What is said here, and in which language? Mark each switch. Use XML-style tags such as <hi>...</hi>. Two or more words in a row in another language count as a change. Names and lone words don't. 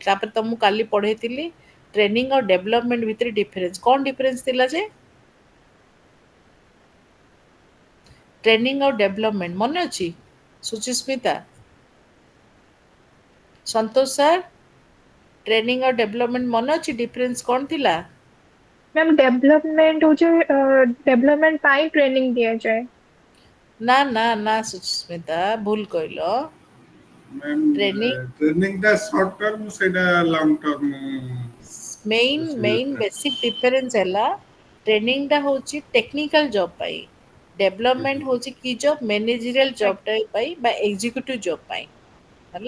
<or>ତାପରେ ତମକୁ କାଲି ପଢ଼େଇଥିଲି ଟ୍ରେନିଂ ଆଉ ଡେଭଲପମେଣ୍ଟ ଭିତରେ ଡିଫରେନ୍ସ। କ'ଣ ଡିଫରେନ୍ସ ଥିଲା ଯେ ଟ୍ରେନିଂ ଆଉ ଡେଭଲପମେଣ୍ଟ ମନେ ଅଛି? ସୁଚିସ୍ମିତା, ସନ୍ତୋଷ ସାର୍, ଟ୍ରେନିଂ ଆଉ ଡେଭଲପମେଣ୍ଟ ମନେ ଅଛି ଡିଫରେନ୍ସ କ'ଣ ଥିଲା?</or> <en>ma'am development</en> <hi>हो जाए डेवलपमेंट पाई ट्रेनिंग दिया जाए।</hi> <or>ନା ନା ନା ସୁଚିସ୍ମିତା ଭୁଲ କହିଲ। ମ୍ୟାମ୍ ଟ୍ରେନିଂ ଟ୍ରେନିଂଟା</or> <en>short term</en> <or>ସେଇଟା</or> <en>long term main basic difference</en> <or>ହେଲା ଟ୍ରେନିଂଟା ହେଉଛି</or> <en>technical job</en> <or>ପାଇଁ, ଡେଭଲପମେଣ୍ଟ ହେଉଛି କି ଜବ୍</or> <en>managerial job</en> <or>ପାଇଁ ବା</or> <en>executive job</en> <or>ପାଇଁ ହେଲା।</or>